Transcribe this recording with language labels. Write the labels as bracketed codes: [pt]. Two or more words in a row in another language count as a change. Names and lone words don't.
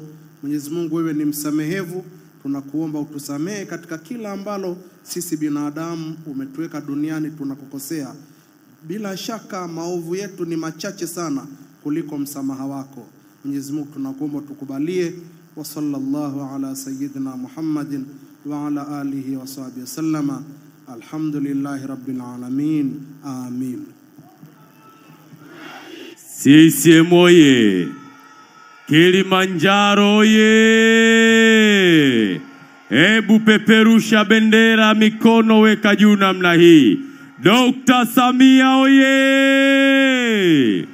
[sw] Mwenyezi Mungu wewe ni msamehevu, tunakuomba utusamehe katika kila ambalo sisi binadamu umetuweka duniani tunakukosea. Bila shaka maovu yetu ni machache sana kuliko msamaha wako. Mwenyezi Mungu tunakuomba tukubalie. [ar] وصلى الله على سيدنا محمد وعلى آله وصحبه وسلم. الحمد لله رب العالمين. Amin. [sw] CCM oye! Kilimanjaro oye! Hebu peperusha bendera, mikono weka juu namna hii. Dr. Samia oye!